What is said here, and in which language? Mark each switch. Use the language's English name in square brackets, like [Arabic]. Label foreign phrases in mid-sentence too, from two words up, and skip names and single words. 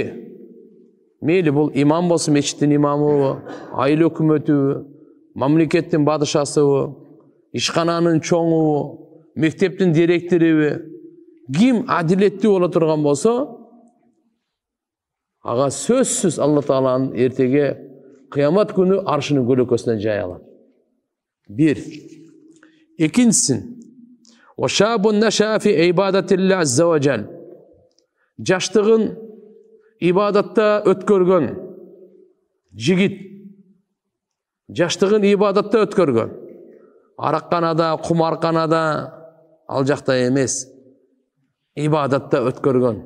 [Kyrgyz] Мейли бул имам болсун, мечиттин имамы, айыл өкмөтү, мамлекеттин бадышасы, ишкананын чоңу, мектептин директору, ким адилеттүү боло турган болсо, ага сөзсүз Алла Тааланын эртеге кыямат күнү аршынын көлөкөсүнөн жай алат. Бир. Экинчиси, [Arabic] وَشَابٌ نَشَأَ فِي عِبَادَةِ اللَّهِ عَزَّ وَجَلَّ. [Kyrgyz] Жаштыгын ибадатта өткөргөн жигит, жаштыгын ибадатта өткөргөн. Аракканада, кумарканада, ал жакта эмес, ибадатта өткөргөн.